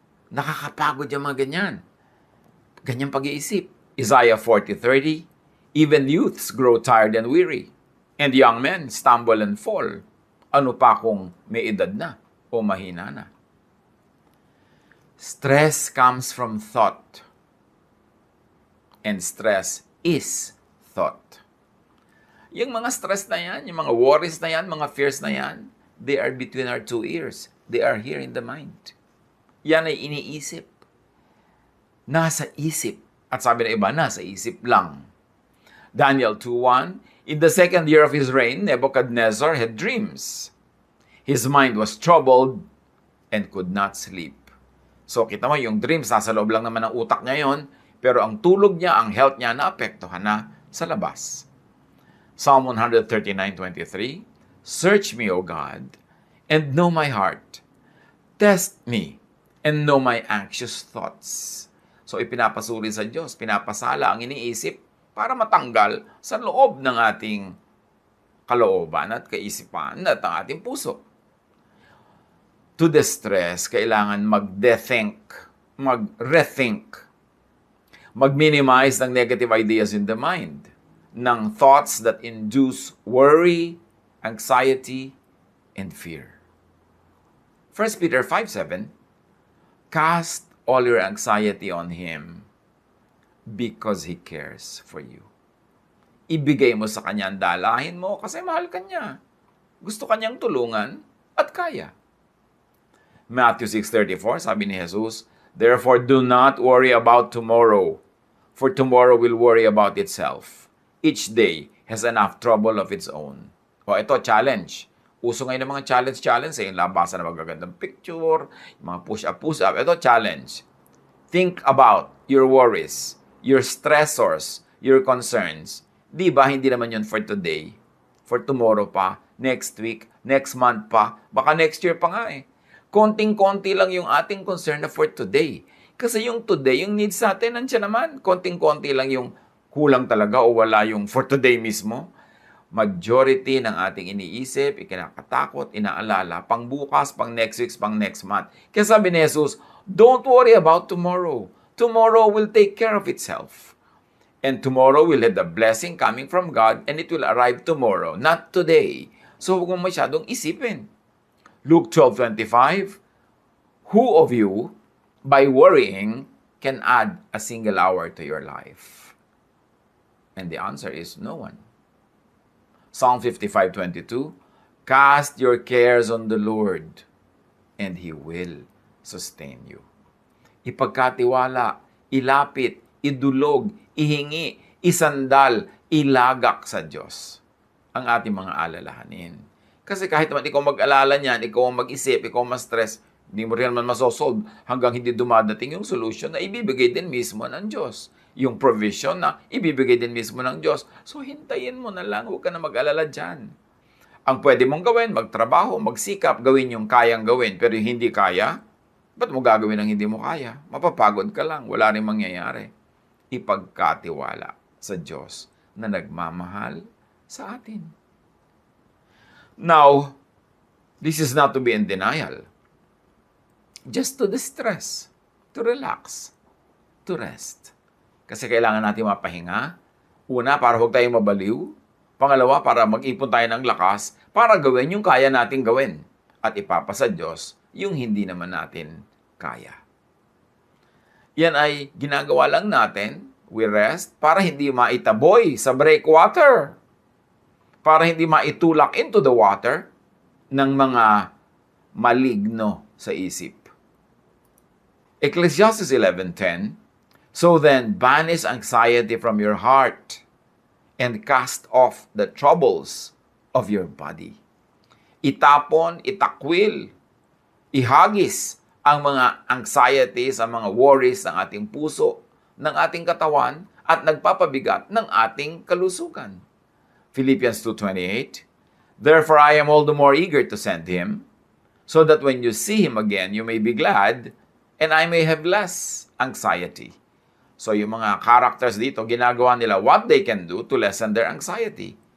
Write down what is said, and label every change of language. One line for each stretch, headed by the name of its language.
Filipino: Nakakapagod yung mga ganyan. Ganyang pag-iisip.
English: Isaiah 40:30, even youths grow tired and weary, and young men stumble and fall.
Filipino: Ano pa kung may edad na o mahina na?
English: Stress comes from thought. And stress is thought.
Filipino: Yung mga stress na yan,
English: yung mga worries na yan, mga fears na yan, they are between our two ears. They are here in the mind.
Filipino: Yan ay iniisip. Nasa isip. At sabi ng iba, nasa isip lang.
English: Daniel 2:1, in the second year of his reign, Nebuchadnezzar had dreams. His mind was troubled and could not sleep.
Filipino: So kita mo, yung dreams, nasa loob lang naman ng utak niya yon, pero ang tulog niya, ang health niya, naapektuhan na sa labas.
English: Psalm 139:23, search me, O God, and know my heart. Test me and know my anxious thoughts.
Filipino: So ipinapasuri sa Diyos, pinapasala ang iniisip para matanggal sa loob ng ating kalooban at kaisipan at ang ating puso.
English: To distress,
Filipino: kailangan mag-de-think, mag-rethink, mag-minimize ng
English: negative ideas in the mind, ng thoughts that induce worry, anxiety, and fear. 1 Peter 5:7, cast all your anxiety on Him because He cares for you.
Filipino: Ibigay mo sa Kanya ang dalahin mo kasi mahal ka niya. Gusto Kanyang tulungan at kaya.
English: Matthew 6:34,
Filipino: sabi ni Jesus,
English: "Therefore do not worry about tomorrow, for tomorrow will worry about itself. Each day has enough trouble of its own."
Filipino: O ito, challenge. Uso ngayon ng mga challenge yung labasan ng magagandang picture, yung mga push-up. Ito, challenge.
English: Think about your worries, your stressors, your concerns.
Filipino: Di ba, hindi naman yun for today, for tomorrow pa, next week, next month pa, baka next year pa nga eh. Konting-konti lang yung ating concern na for today. Kasi yung today, yung needs natin, nandiyan naman. Konting-konti lang yung kulang talaga o wala yung for today mismo. Majority ng ating iniisip, ikinakatakot, inaalala, pang bukas, pang next week, pang next month. Kaya sabi ni Jesus,
English: don't worry about tomorrow. Tomorrow will take care of itself. And tomorrow will have the blessing coming from God and it will arrive tomorrow, not today.
Filipino: So huwag mo masyadong isipin.
English: Luke 12:25, who of you, by worrying, can add a single hour to your life? And the answer is no one. Psalm 55:22, cast your cares on the Lord, and He will sustain you.
Filipino: Ipagkatiwala, ilapit, idulog, ihingi, isandal, ilagak sa Diyos ang ating mga alalahanin. Kasi kahit naman ikaw mag-alala niyan, ikaw ang mag-isip, ikaw ang ma-stress, hindi mo rin naman masosolve hanggang hindi dumadating yung solution na ibibigay din mismo ng Diyos. Yung provision na ibibigay din mismo ng Diyos. So, hintayin mo na lang. Huwag ka na mag-alala dyan. Ang pwede mong gawin, magtrabaho, magsikap, gawin yung kayang gawin. Pero yung hindi kaya, ba't mo gagawin ang hindi mo kaya? Mapapagod ka lang. Wala rin mangyayari. Ipagkatiwala sa Diyos na nagmamahal sa atin.
English: Now, this is not to be in denial. Just to distress, to relax, to rest.
Filipino: Kasi kailangan natin mapahinga. Una, para huwag tayong mabaliw. Pangalawa, para mag-ipon tayo ng lakas para gawin yung kaya nating gawin. At ipapasa Diyos yung hindi naman natin kaya. Yan ay ginagawa lang natin,
English: we rest,
Filipino: para hindi maitaboy sa breakwater. Para hindi maitulak into the water ng mga maligno sa isip.
English: Ecclesiastes 11:10, so then banish anxiety from your heart and cast off the troubles of your body.
Filipino: Itapon, itakwil, ihagis ang mga anxieties, ang mga worries ng ating puso, ng ating katawan, at nagpapabigat ng ating kalusugan.
English: Philippians 2:28, therefore I am all the more eager to send him, so that when you see him again, you may be glad, and I may have less anxiety.
Filipino: So yung mga characters dito, ginagawa nila
English: what they can do to lessen their anxiety.